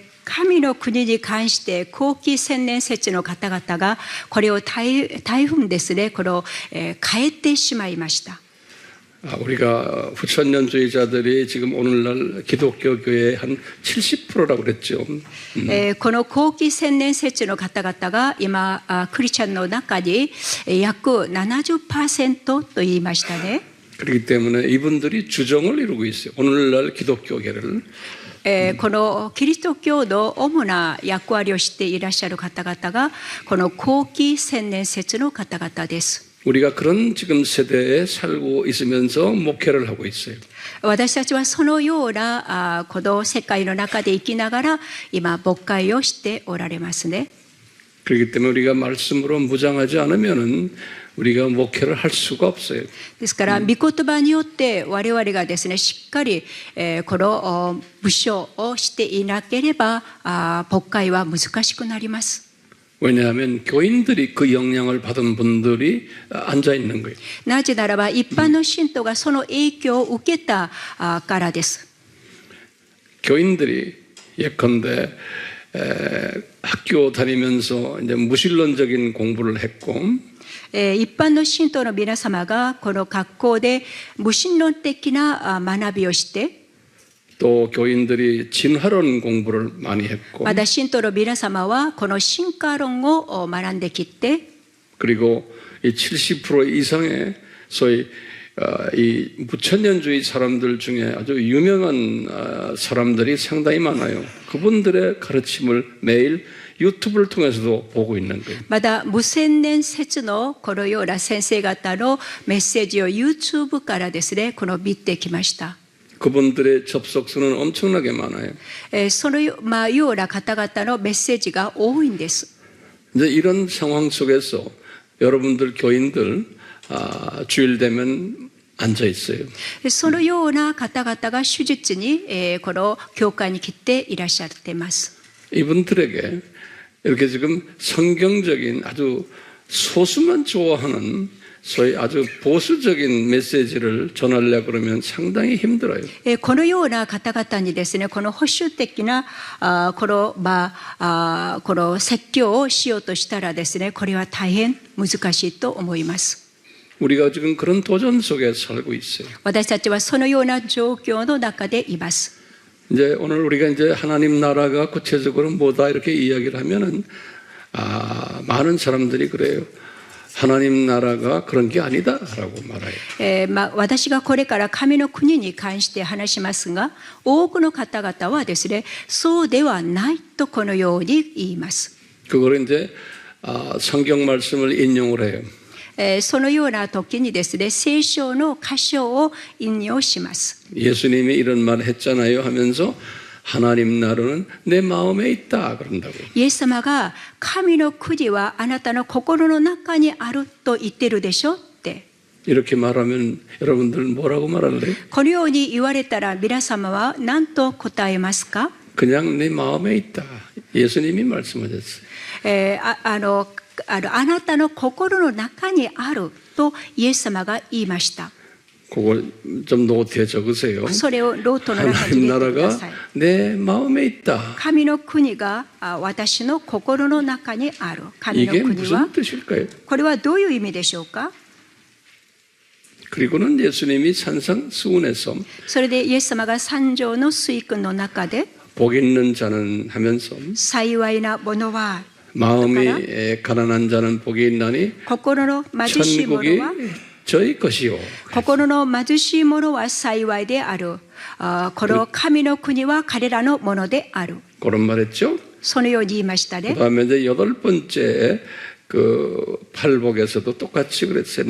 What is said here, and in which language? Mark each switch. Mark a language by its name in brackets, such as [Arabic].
[Japanese] 神の国に関して後期千年説の方々がこれを大変ですね、これを変えてしまいました。 [Korean] 우리가 후천년주의자들이 지금 오늘날 기독교 교회의 한 70%라고 그랬죠. [Japanese] この後期千年説の方々が今クリスチャンの中に約 70% と言いましたね。 [Korean] 그렇기 때문에 이분들이 주정을 이루고 있어요. 오늘날 기독교계를. [Japanese] このキリスト教の主な役割をしていらっしゃる方々がこの後期千年説の方々です。 [Korean] 우리가 그런 지금 세대에 살고 있으면서 목회를 하고 있어요. [Japanese] 私たちはそのようなこの世界の中で生きながら今牧会をしておられますね。 [Korean] 그렇기 때문에 우리가 말씀으로 무장하지 않으면은 우리가 목회를 할 수가 없어요. [Japanese] ですから御言葉によって我々がですねしっかりこの武将をしていなければ牧会は難しくなります。 [Korean] 왜냐하면 교인들이 그 영향을 받은 분들이 앉아 있는 거예요. [Japanese] なぜならば一般の信徒がその影響を受けたからです。 [Korean] 교인들이 예컨대 학교 다니면서 이제 무신론적인 공부를 했고 [Japanese] 一般の信徒の皆様がこの学校で無神論的な学びをして [Korean] 또 교인들이 진화론 공부를 많이 했고 [Japanese] また信徒の皆様はこの進化論を学んできて [Korean] 그리고 이 70% 이상의 소위 이 무천년주의 사람들 중에 아주 유명한 사람들이 상당히 많아요. 그분들의 가르침을 매일 유튜브를 통해서도 보고 있는 거예요. [Japanese] また無千年説のこのような先生方のメッセージを YouTube からですねこの見てきました。 [Korean] 그분들의 접속수는 엄청나게 많아요. [Japanese] そのような方々のメッセージが多いんです。 [Korean] 이제 이런 상황 속에서 여러분들 교인들 주일 되면 앉아 있어요. [Japanese] そのような方々が手術にこの教会に来ていらっしゃっています。 [Korean] 이분들에게 이렇게 지금 성경적인 아주 소수만 좋아하는 소위 아주 보수적인 메시지를 전하려고 그러면 상당히 힘들어요. [Japanese] このような方々にですねこの保守的なこの説教をしようとしたらですねこれは大変難しいと思います。 [Korean] 우리가 지금 그런 도전 속에 살고 있어요. [Japanese] 私たちはそのような状況の中でいます。 [Korean] 이제 오늘 우리가 이제 하나님 나라가 구체적으로 뭐다 이렇게 이야기를 하면은 많은 사람들이 그래요. 하나님 나라가 그런 게 아니다라고 말해요. [Japanese] 私がこれから神の国に関して話しますが、多くの方々はですね、そうではないとこのように言います。 [Korean] 그걸 이제 성경 말씀을 인용을 해요. [Japanese] そのような時にですね、聖書の箇所を引用します。 [Korean] 예수님이 이런 말 했잖아요 하면서 하나님 나라는 내 마음에 있다 그런다고요. [Japanese] イエス様が神の国はあなたの心の中にあると言ってるでしょって。 [Korean] 이렇게 말하면 여러분들 뭐라고 말할래요? [Japanese] このように言われたら皆様は何と答えますか？ [Korean] 그냥 내 마음에 있다. 예수님이 말씀하셨어요. [Japanese] あなたの心の中にあるとイエス様が言いました。 [Korean] 그거 좀 노트에 적으세요. [Japanese] それをノートの中に [Korean] 하나님 [Japanese] 入れてくだ [Korean] 나라가 [Japanese] さい。 [Korean] 내 마음에 있다. [Japanese] 神の国が私の心の中にある。神の [Korean] 이게 [Japanese] 国は [Korean] 무슨 뜻일까요? [Japanese] これはどういう意味でしょうか？ [Korean] 그리고는 예수님이 산상수훈에서 [Japanese] それでイエス様が三条の水訓の中で [Korean] 복 있는 자는 하면서 [Japanese] 幸いな者は [Korean] 마음이 가난한 자는 복이 있나니 [Japanese] 心の貧しい者 [Korean] 천국이 [Japanese] は [Korean] 저희 것이요. [Japanese] 心の貧しい者は幸いである。この神の国は彼らのものである。 [Korean] 그런 말했죠. [Japanese] そのように言いましたね。 [Korean] 그다음에 이제 8번째 그 팔복에서도 똑같이 그랬어요.